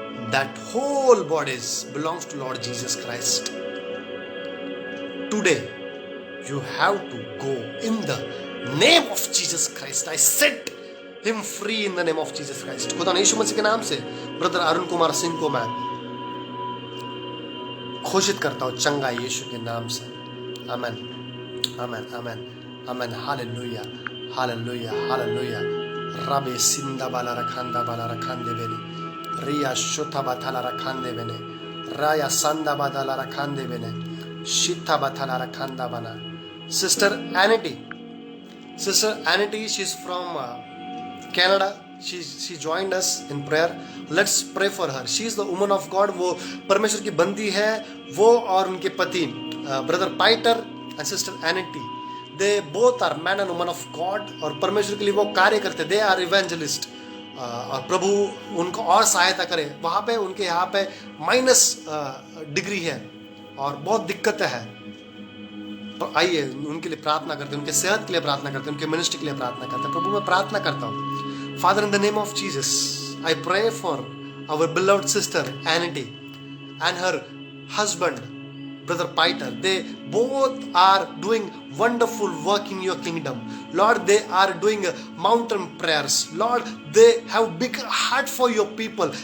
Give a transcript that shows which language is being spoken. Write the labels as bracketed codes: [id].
[en] That whole bodies belongs to Lord Jesus Christ. Today, you have to go in the name of Jesus Christ. I set him free in the name of Jesus Christ. [hi] खुदा यीशु मसीह के नाम से brother Arun Kumar Singh को मैं घोषित करता हूँ चंगा यीशु के नाम से। आमेन, आमेन, आमेन, आमेन। Hallelujah, hallelujah, hallelujah. रबे सिंदा बाला रखान दे बेने रिया शोथा बाथाला रखान दे बेने राया संदा बादाला रखान दे बेने शिथा बाथाला रखान दा बना। [en] Sister Anity, she's from Canada. She joined us in prayer. Let's pray for her. She is the woman of God. [hi] वो परमेश्वर की बंदी है। वो और उनके पति brother पाइटर and sister annuity, [en] they both are man and woman of God. [hi] और परमेश्वर के लिए वो कार्य करते, [en] they are evangelist. [hi] और प्रभु उनको और सहायता करे। वहाँ पे उनके यहाँ पे माइनस डिग्री है और बहुत दिक्कतें हैं। तो आइए उनके लिए प्रार्थना करते हैं, उनके सेहत के लिए प्रार्थना करते हैं, उनके मिनिस्ट्री के लिए प्रार्थना करते हैं। प्रभु मैं प्रार्थना करता हूँ [en] Father, in the name of Jesus, I pray for our beloved sister Anity and her husband Brother Piter. They both are doing wonderful work in your kingdom. Lord, they are doing mountain prayers. Lord, they have big heart for your people.